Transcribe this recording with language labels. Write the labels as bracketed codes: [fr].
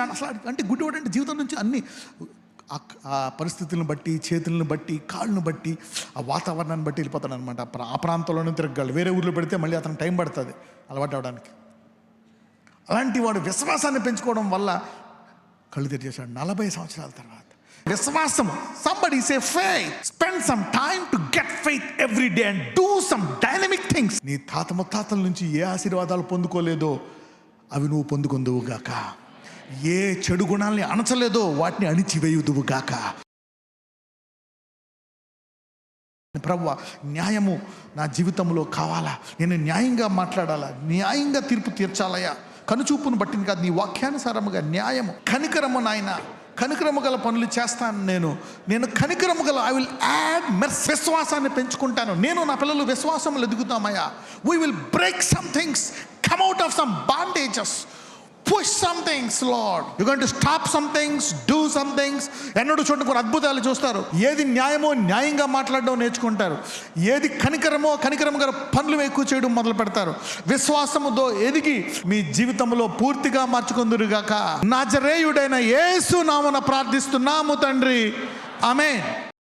[te] అసలు అంటే గుడ్డోడు అంటే జీవితం నుంచి అన్ని ఆ పరిస్థితులను బట్టి, చేతులను బట్టి, కాళ్ళను బట్టి, ఆ వాతావరణాన్ని బట్టి వెళ్ళిపోతాడు అనమాట. ఆ ప్రాంతంలోనే తిరగలడు. వేరే ఊర్లో పెడితే మళ్ళీ అతను టైం పడుతుంది అలవాటు అవడానికి. అలాంటి వాడు విశ్వాసాన్ని పెంచుకోవడం వల్ల కళ్ళు తెరిచేశాడు 40 సంవత్సరాల తర్వాత. [en] విశ్వాసం. somebody say faith. spend some time to get faith every day and do some dynamic things. [te] నీ తాత ముత్తాతల నుంచి ఏ ఆశీర్వాదాలు పొందుకోలేదో అవి నువ్వు పొందుకుందువుగాక. ఏ చెడు గుణాలని అణచలేదో వాటిని అణిచివేయుదువుగాక. ప్రభువా, న్యాయము నా జీవితంలో కావాలా, నేను న్యాయంగా మాట్లాడాలా, న్యాయంగా తీర్పు తీర్చాలయ్యా. కనుచూపును బట్టింది కాదు, నీ వాక్యానుసారముగా న్యాయము, కనికరము. నాయన కనికరము గల పనులు చేస్తాను. నేను కనికరము గల, [en] I will add mercy. [te] విశ్వాసాన్ని పెంచుకుంటాను. నేను నా పిల్లలు విశ్వాసములు ఎదుగుతామయ్యా. [en] We will break some things, come out of some bondages, push some things, Lord. You're going to stop some things, do some things. [te] ఎన్నడూ చూడండి కొన్ని అద్భుతాలు చూస్తారు. ఏది న్యాయమో న్యాయంగా మాట్లాడడం నేర్చుకుంటారు. ఏది కనికరమో కనికరము గారు పనులు ఎక్కువ చేయడం మొదలు పెడతారు. విశ్వాసముతో ఎదిగి మీ జీవితంలో పూర్తిగా మార్చుకుందురుగాక. నజరేయుడైన యేసు నామమున ప్రార్థిస్తున్నాము తండ్రి. ఆమేన్.